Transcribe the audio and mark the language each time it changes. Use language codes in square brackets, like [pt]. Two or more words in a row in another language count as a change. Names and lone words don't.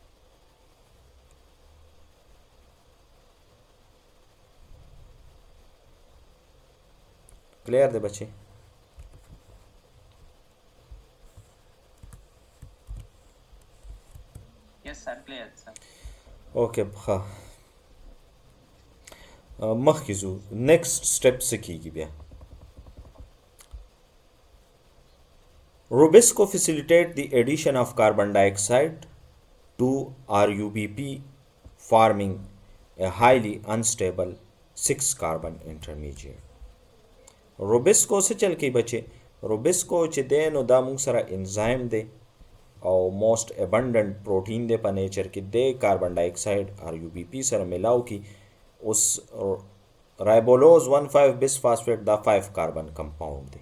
[ps] کلیر دی بچې؟ اوکې ښه مخکې ځو. [en] next step [ps] څه کیږي بیا؟ [en] Rubisco facilitate the addition of carbon dioxide to RUBP forming a highly unstable 6-carbon intermediate. [ps] Rubisco څه چل کوي بچې؟ Rubisco چې دی نو دا موږ سره انزایم دی او [en] most abundant protein [ps] دی په نیچر کې دی [en] carbon dioxide [ps] RUBP سره ملاو کی. اوس [en] ribulose 1,5 bisphosphate [ps] دا 5 [en] carbon compound [ps] دی.